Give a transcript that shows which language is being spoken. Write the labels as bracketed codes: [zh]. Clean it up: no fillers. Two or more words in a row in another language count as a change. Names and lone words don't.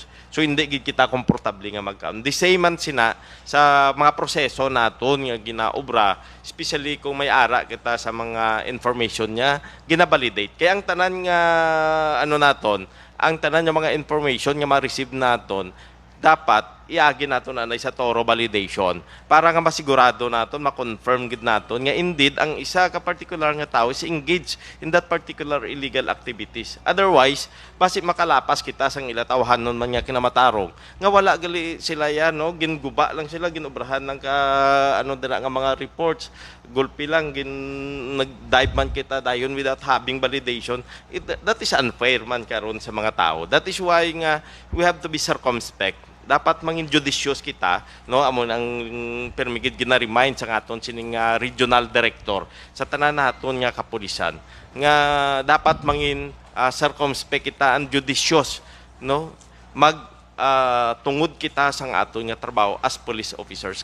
[hil] So hindi gid kita komportable nga magkaon. [en] The same [hil] man sina sa mga proseso naton nga ginaobra, especially kung may ara kita sa mga information niya, gina-validate. Kaya ang tanan nga naton, ang tanan nga mga information nga ma-receive naton, dapat iagi naton anay sa [en] thorough validation [hil] para nga masigurado naton, ma-confirm gid naton nga indeed ang isa ka particular nga tao [en] is engaged in that particular illegal activities. [hil] Otherwise, basi makalapas kita sang ilatawhanon man nga kinamatarong nga wala gali sila yan, no, ginguba lang sila, ginobrahan ng dira nga mga reports, gulpi lang nag-dive man kita dayon [en] without having validation. That is unfair [hil] man karon sa mga tao. [en] That is why nga we have to be circumspect. [hil] Dapat mangin judicious kita, no, amon ang permigid gina-remind sa aton sining regional director sa tanan naton nga kapulisan nga dapat mangin circumspect kita [en] and judicious, [hil] no, tungod kita sang aton nga trabaho [en] as police officers.